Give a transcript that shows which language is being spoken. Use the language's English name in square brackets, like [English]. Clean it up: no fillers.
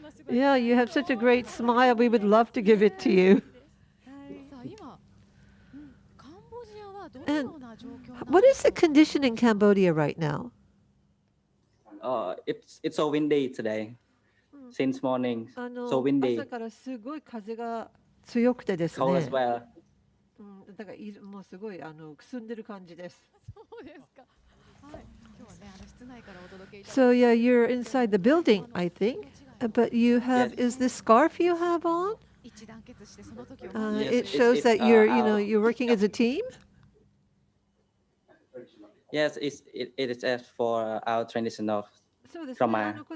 [English] Yeah, you have such a great smile. We would love to give it to you. And what is the condition in Cambodia right now? It's so windy today, since morning. So windy. [Japanese] 朝からすごい風が強くてですね。 [English] Cold as well. [Japanese] だからもうすごいくすんでる感じです。そうですか。はい。今日はね室内からお届けいただいて。 [English] So yeah, you're inside the building, I think. But you have is this scarf you have on? It shows that you're working as a team. Yes, it is as for our traditional Khmer.